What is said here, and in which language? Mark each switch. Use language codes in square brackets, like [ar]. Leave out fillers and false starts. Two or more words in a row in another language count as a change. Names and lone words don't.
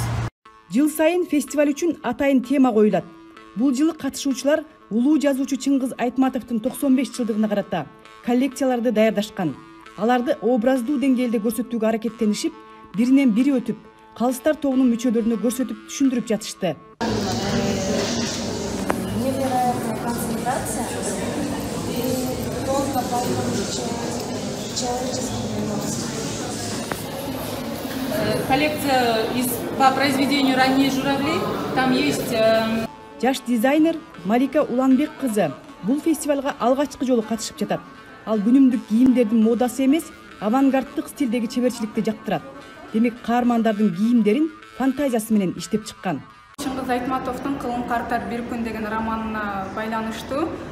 [ky] Жыл сайын фестиваль үчүн атайын тема коюлат. Бул жылы катышуучулар улуу жазуучу Чыңгыз Айтматовдун 95 жылдыгына карата коллекцияларды даярдашкан. Аларды образдуу деңгээлде көрсөтүүгө аракеттенишип, биринен бири өтүп, калыстар тобунун мүчөлөрүнө көрсөтүп түшүндүрүп жатышты. [ru] Невероятная концентрация и тонко пахнущие человеческими эмоциями. Коллекция по произведению «Ранние журавли». Там есть... [ky] Жаш дизайнер Малика Уланбек кызы бул фестивалга алгачкы жолу катышып жатат. Ал күнүмдүк кийимдердин модасы эмес, авангарддык стилдеги чеберчиликти жактырат. Демек, каармандардын кийимдерин фантазиясы менен иштеп чыккан. Чыңгыз Айтматовдун «Кылым картар бир күн» деген романына байланыштуу.